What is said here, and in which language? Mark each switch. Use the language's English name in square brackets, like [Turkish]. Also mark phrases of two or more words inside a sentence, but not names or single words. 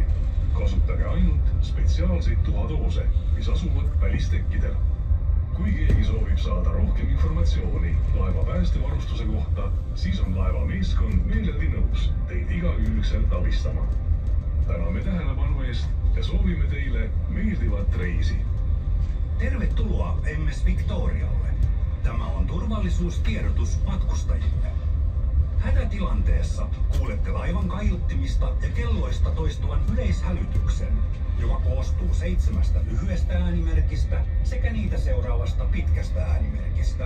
[Estonian] Kasutage ainult spetsiaalseid tuhadoose, mis asuvad välistekkidel. Kui keegi soovib saada rohkem informatsiooni laeva päästevarustuse kohta, siis on laeva meeskond meeleldi nõus teid igakülgselt abistama. Täname tähelepanu eest ja soovime teille meeldivat reisi. [Finnish] Tervetuloa MS Victorialle. Tämä on turvallisuustiedotus matkustajille. Hätätilanteessa kuulette laivan kaiuttimista ja kelloista toistuvan yleishälytyksen, joka koostuu 7 lyhyestä äänimerkistä sekä niitä seuraavasta pitkästä äänimerkistä.